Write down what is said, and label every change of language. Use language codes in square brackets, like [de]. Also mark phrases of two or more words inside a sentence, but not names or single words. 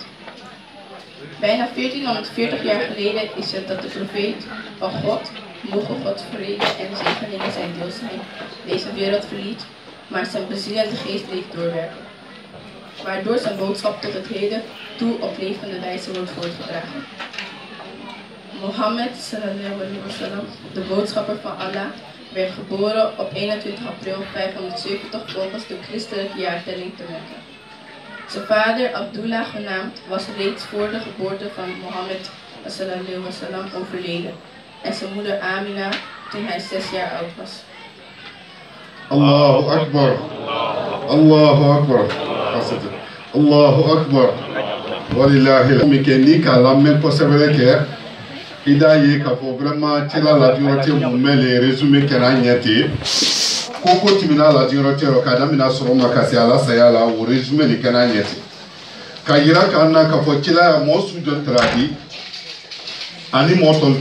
[nl] Bijna 1440 jaar geleden is het dat de profeet van God, mogen Gods vrede en zegeningen zijn deel zijn, deze wereld verliet, maar zijn bezielende geest bleef doorwerken, waardoor zijn boodschap tot het heden toe op levende wijze wordt voortgedragen. [ar] محمد صلى الله عليه وسلم, [nl] de boodschapper van Allah, werd geboren op 21 april 570 volgens de christelijke jaartelling te Mekka. Zijn vader Abdullah genaamd was reeds voor de geboorte van Mohammed [ar] صلى الله عليه وسلم [nl] overleden en zijn moeder Amina toen hij 6 jaar oud was. [ar] الله أكبر. الله أكبر. الله أكبر. ولله الحمد. [bm] Kala même kosɛbɛ kɛ i da ye k'a fɔ vraiment cɛla ladiyɔrɔ tɛ mun mɛ le résumé kɛra ɲɛ ten ko ko tɛmɛna ladiyɔrɔ tɛ yɔrɔ k'a daminɛ sɔgɔma ka se ala saya la o résumé de kɛra ɲɛ ten ka yira k'an na k'a fɔ cɛla mɔgɔ su jɔ tara di ani mɔgɔ tɔw